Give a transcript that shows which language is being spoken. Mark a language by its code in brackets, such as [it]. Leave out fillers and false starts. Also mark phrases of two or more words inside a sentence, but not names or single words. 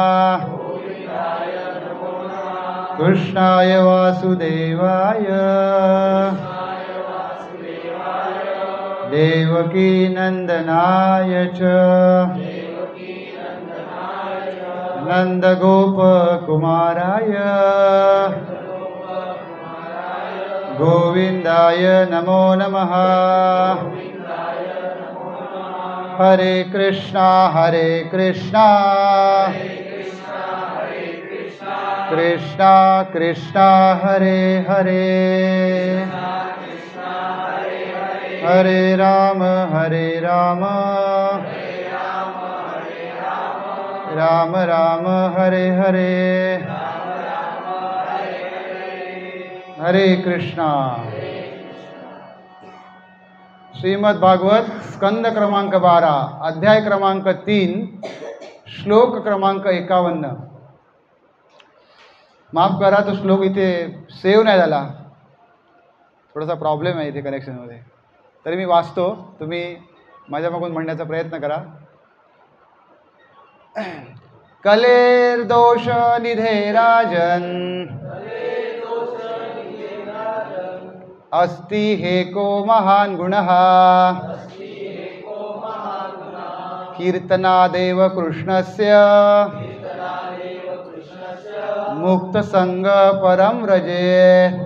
[sa] कृष्णाय वासुदेवाय देवकी नंदनाय च नंदगोपकुमाराय गोविन्दाय नमो नमः। हरे कृष्णा कृष्णा कृष्णा हरे हरे हरे राम राम राम हरे हरे हरे कृष्णा। [mr] श्रीमद् भागवत स्कंद क्रमांक 12 अध्याय क्रमांक 3 श्लोक क्रमांक 51। माफ करा तो श्लोक इथे सेव्ह नाही झाला, थोडासा प्रॉब्लेम आहे इथे कनेक्शनमध्ये, तरी मी वाचतो, तुम्ही माझ्या मागून म्हणण्याचा प्रयत्न करा। [sa] कलेर दोष निधे राजन अस्ति हेको महान गुणः कीर्तनादेव कृष्णस्य मुक्त संग परम रजे